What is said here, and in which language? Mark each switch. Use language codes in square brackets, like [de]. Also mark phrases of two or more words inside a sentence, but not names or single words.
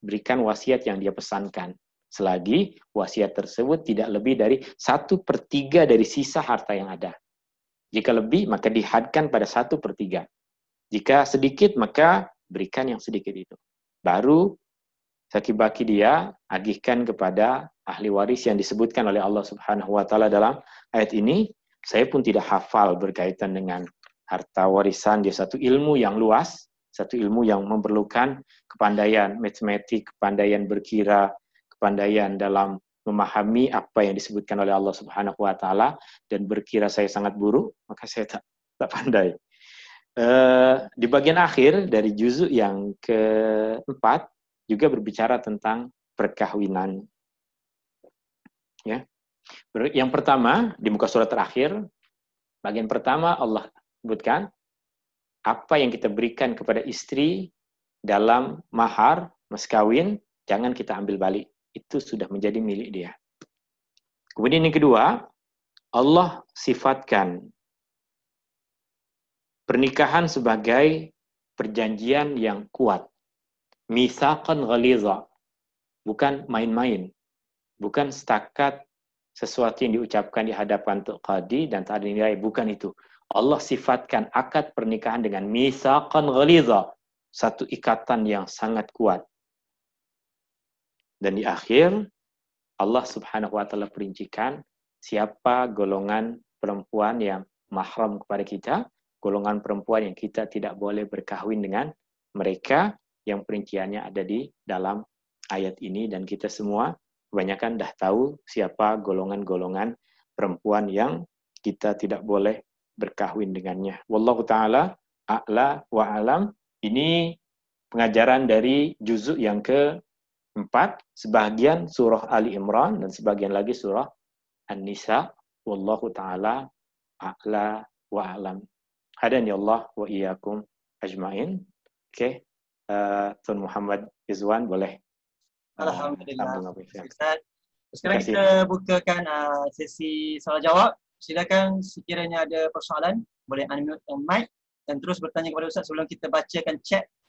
[ms] Berikan wasiat yang dia pesankan. Selagi wasiat tersebut tidak lebih dari 1/3 dari sisa harta yang ada. Jika lebih, maka dihadkan pada 1/3. Jika sedikit, maka berikan yang sedikit itu. Baru Saki-baki dia agihkan kepada ahli waris yang disebutkan oleh [ar] الله سبحانه وتعالى [ms] dalam ayat ini. Saya pun tidak hafal berkaitan dengan harta warisan. Dia satu ilmu yang luas, satu ilmu yang memerlukan kepandaian matematik, kepandaian berkira, kepandaian dalam memahami apa yang disebutkan oleh [ar] الله سبحانه وتعالى, [ms] dan berkira saya sangat buruk, maka saya tak pandai. Di bagian akhir dari juzuk yang keempat juga berbicara tentang perkawinan. Ya. Yang pertama, di muka surat terakhir, bagian pertama Allah sebutkan apa yang kita berikan kepada istri dalam mahar, mas kawin, jangan kita ambil balik. Itu sudah menjadi milik dia. Kemudian yang kedua, Allah sifatkan pernikahan sebagai perjanjian yang kuat. [ar] ميثاقا غليظا, [ms] bukan main-main, bukan setakat sesuatu yang diucapkan di hadapan qadi dan tak ada nilai, bukan itu. Allah sifatkan akad pernikahan dengan [ar] ميثاقا غليظا, [ms] satu ikatan yang sangat kuat. Dan di akhir [ar] الله سبحانه وتعالى [ms] perincikan siapa golongan perempuan yang mahram kepada kita, golongan perempuan yang kita tidak boleh berkahwin dengan mereka, yang perinciannya ada di dalam ayat ini, dan kita semua kebanyakan dah tahu siapa golongan-golongan perempuan yang kita tidak boleh berkahwin dengannya. [ar] والله تعالى أعلى وأعلم. [ms] Ini pengajaran dari juzuk yang ke-4, sebagian surah Ali Imran dan sebagian lagi surah An-Nisa. [ar] والله تعالى أعلى وأعلم. هدانا الله وإياكم أجمعين. [ms] Oke. Tuan Muhammad Izwan boleh. Alhamdulillah. Ustaz. Sekarang kita bukakan sesi soal jawab. Silakan sekiranya ada persoalan boleh [en] unmute mic [ms] dan terus bertanya kepada Ustaz sebelum kita bacakan chat.